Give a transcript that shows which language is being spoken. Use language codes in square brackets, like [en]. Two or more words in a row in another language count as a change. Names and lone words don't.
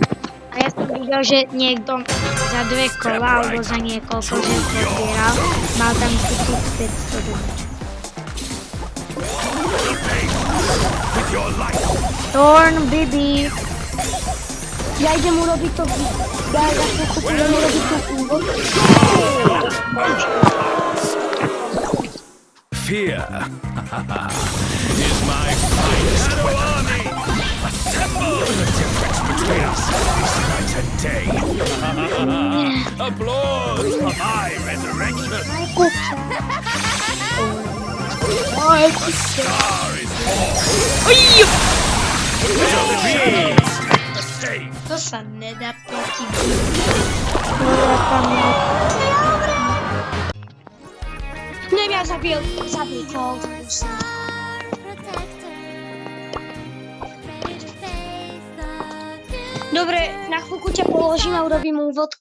[sk] A A ja som videl, že niekto za 2 kola alebo za niekoľko, že pozbieral, mal tam 1500 damage. Thorn, Bibi. Ja idem urobiť to, ja za chvíľku idem urobiť tú úvod. [en] Fear is my finest army. Assemble the difference between us is night and day. Applause for my resurrection. The star is born. Dreams take the stage. [sk] To sa nedá proti. Neviem, ja zabil Cold. Dobre, na chvíľku ťa položím a urobím úvodku.